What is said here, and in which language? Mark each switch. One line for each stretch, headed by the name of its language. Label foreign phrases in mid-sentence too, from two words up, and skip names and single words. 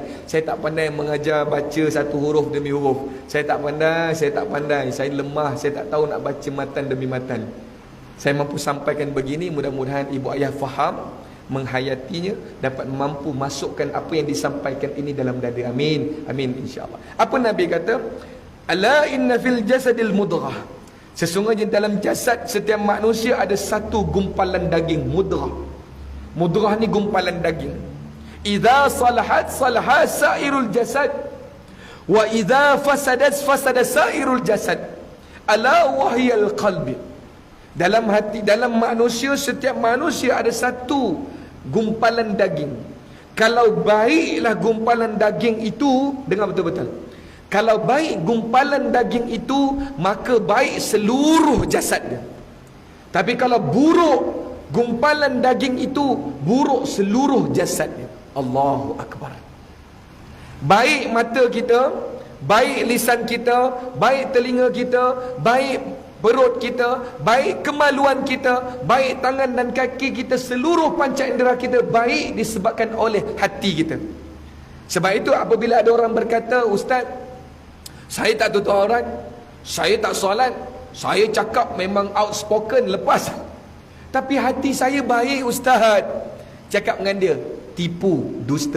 Malay: Saya tak pandai mengajar baca satu huruf demi huruf. Saya tak pandai. Saya lemah, saya tak tahu nak baca matan demi matan. Saya mampu sampaikan begini, mudah-mudahan ibu ayah faham, menghayatinya, dapat mampu masukkan apa yang disampaikan ini dalam dada. Amin.
Arabic: آمين إن شاء الله.
Malay: Apa Nabi kata?
Arabic: ألا إن في الجسد مضغة.
Malay: Sesungguhnya dalam jasad setiap manusia ada satu gumpalan daging, mudghah. Mudghah ni gumpalan daging.
Arabic: إذا صلحت صلح سائر الجسد وإذا فسدت فسد سائر الجسد. ألا وهي القلب.
Malay: Dalam hati, dalam manusia, setiap manusia ada satu gumpalan daging. Kalau baiklah gumpalan daging itu, dengar betul-betul. Kalau baik gumpalan daging itu, maka baik seluruh jasad dia. Tapi kalau buruk gumpalan daging itu, buruk seluruh jasad dia.
Arabic: الله أكبر.
Malay: Baik mata kita, baik lisan kita, baik telinga kita, baik perut kita, baik kemaluan kita, baik tangan dan kaki kita, seluruh panca indera kita baik disebabkan oleh hati kita. Sebab itu apabila ada orang berkata, Ustaz, saya tak tutup aurat, saya tak solat, saya cakap memang outspoken, lepas, tapi hati saya baik Ustaz, cakap dengan dia, tipu, dusta.